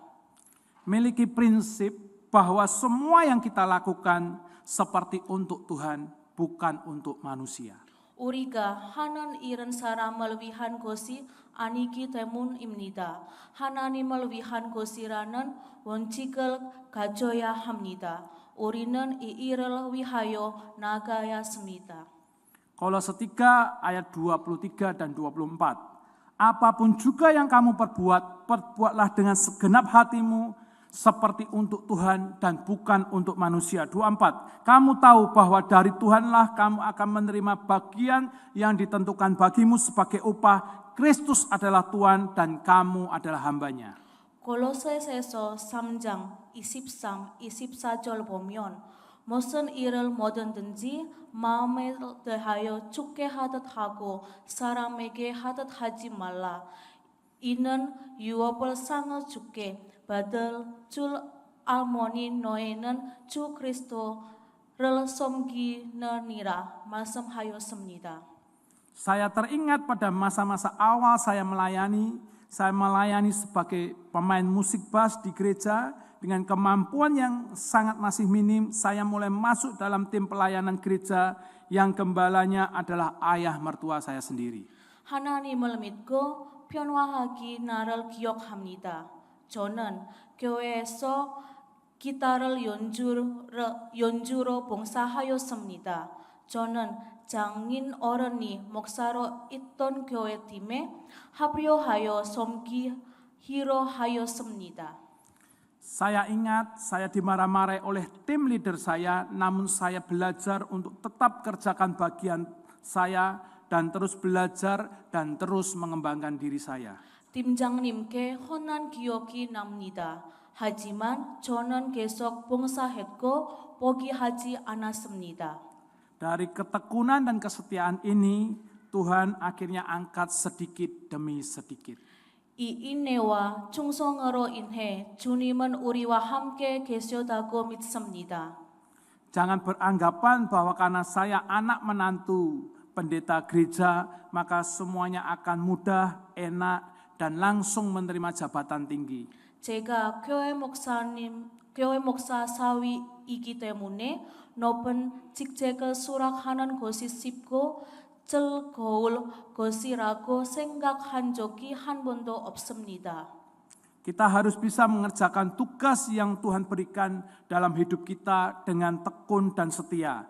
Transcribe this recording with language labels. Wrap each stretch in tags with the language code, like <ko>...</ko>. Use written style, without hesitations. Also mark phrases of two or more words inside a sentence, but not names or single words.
<id>Miliki prinsip bahwa semua yang kita lakukan seperti untuk Tuhan, bukan untuk manusia.</id> <ko>우리가 하는 일은 사람을 위한 것이 아니기 때문입니다. 하나님을 위한 것이라는 원칙을 가져야 합니다. 우리는 이 일을 위하여 나가야 합니다.</ko> <id>Kolose 3 ayat 23 dan 24. Apapun juga yang kamu perbuat, perbuatlah dengan segenap hatimu, seperti untuk Tuhan dan bukan untuk manusia. 24. Kamu tahu bahwa dari Tuhanlah kamu akan menerima bagian yang ditentukan bagimu sebagai upah. Kristus adalah Tuhan dan kamu adalah hambanya.</id> <ko>골로새서 3장 23, 24절 보면 무슨 일을 뭐든지 마음에 대하여 죽게 하듯 하고 사람에게 하듯 하지 말라. 이는 유업을 상을 주께 받을 줄 알모니 너희는 주 그리스도를 섬기느니라 말씀하였습니다.</ko> <id>Saya teringat pada masa-masa awal saya melayani sebagai pemain musik bass di gereja. Dengan kemampuan yang sangat masih minim, saya mulai masuk dalam tim pelayanan gereja yang gembalanya adalah ayah mertua saya sendiri.</id> <ko>하나님을 믿고 변화하기 나를 기억합니다. 저는 교회에서 기타를 연주로 봉사하였습니다. 저는 장인 어른이 목사로 있던 교회팀에 합류하여 섬기기로 하였습니다.</ko> <id>Saya ingat saya dimarah-marahi oleh tim leader saya, namun saya belajar untuk tetap kerjakan bagian saya dan terus belajar dan terus mengembangkan diri saya.</id> <ko>팀장님께 혼난 기억이 납니다. 하지만 저는 계속 봉사했고 포기하지 않았습니다.</ko> <id>Dari ketekunan dan kesetiaan ini, Tuhan akhirnya angkat sedikit demi sedikit.</id> <ko>이 인내와 충성으로 인해 주님은 우리와 함께 계시다고 믿습니다.</ko> <id>Jangan beranggapan bahwa karena saya anak menantu pendeta gereja, maka semuanya akan mudah, enak, dan langsung menerima jabatan tinggi.</id> <ko>제가 교회 목사 사위이기 때문에 높은 직책을 수락하는 것이 쉽고 즐거울 것이라고 생각한 적이 한 번도 없습니다.</ko> <id>Kita harus bisa mengerjakan tugas yang Tuhan berikan dalam hidup kita dengan tekun dan setia.</id>